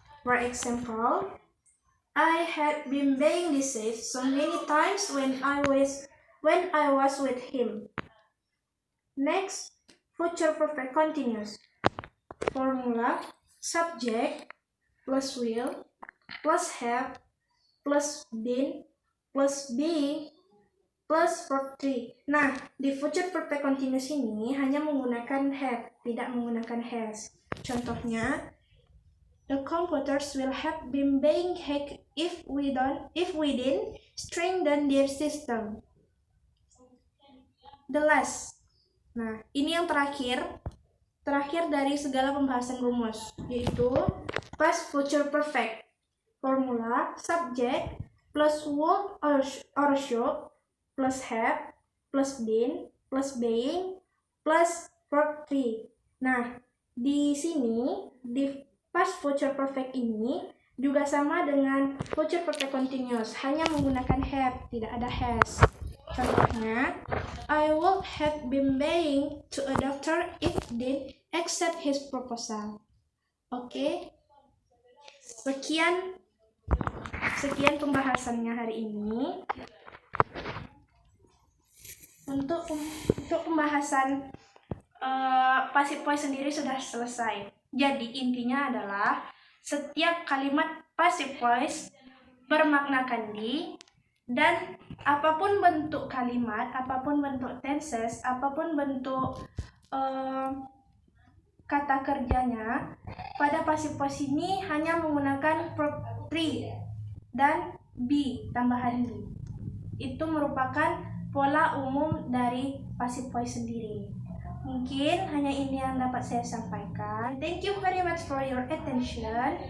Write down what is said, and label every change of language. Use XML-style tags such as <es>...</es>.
<en>For example, I had been being deceived so many times when I was with him. Next, future perfect continuous. Formula, subject plus will plus have plus been plus being plus verb 3.</en> <id>Nah, di future perfect continuous ini hanya menggunakan have, tidak menggunakan has. Contohnya,</id> <en>the computers will have been being hacked if we didn't strengthen their system. The last.</en> <id>Nah, ini yang terakhir dari segala pembahasan rumus, yaitu past future perfect.</id> <en>Formula, subject plus would or should plus have plus been plus being plus verb 3.</en> <id>Nah, di sini di past future perfect ini juga sama dengan future perfect continuous, hanya menggunakan have, tidak ada has. Contohnya,</id> <en>I would have been paying to a doctor if they accept his proposal.</en> <id>Oke, sekian pembahasannya hari ini. Untuk pembahasan passive voice sendiri sudah selesai. Jadi intinya adalah setiap kalimat passive voice bermakna kandi, dan apapun bentuk kalimat, apapun bentuk tenses, apapun bentuk kata kerjanya, pada passive voice ini hanya menggunakan verb 3 dan be, tambahan be. Itu merupakan pola umum dari passive voice sendiri. Mungkin hanya ini yang dapat saya sampaikan.</id> <en>Thank you very much for your attention.</en>